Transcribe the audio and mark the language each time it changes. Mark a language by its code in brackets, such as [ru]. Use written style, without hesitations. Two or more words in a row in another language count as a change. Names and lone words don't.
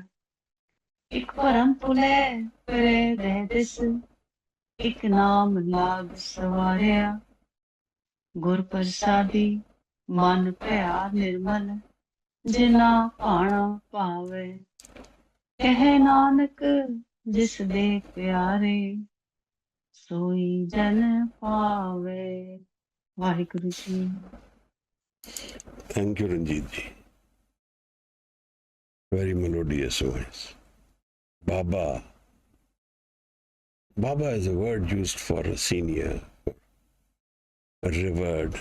[pa] ਏਕ ਭਰਮ ਭੁਲੇ ਫਿਰੇ ਦੇਹ ਦਿਸ, ਏਕ ਨਾਮ ਲਾਗ ਸਵਾਰਿਆ। ਗੁਰ ਪ੍ਰਸਾਦੀ ਮਨ ਪਿਆਰ ਨਿਰਮਲ, ਜਿਨਾ ਪਾਨਾ ਪਾਵੇ। ਕਹੇ ਨਾਨਕ ਜਿਸ ਦੇ ਪਿਆਰੇ, ਸੋਈ ਜਨ ਪਾਵੇ। ਵਾਹਿਗੁਰੂ ਜੀ। [en] Thank you, Ranjit ji. Very melodious voice. Baba. Baba is a word used for a senior, a revered.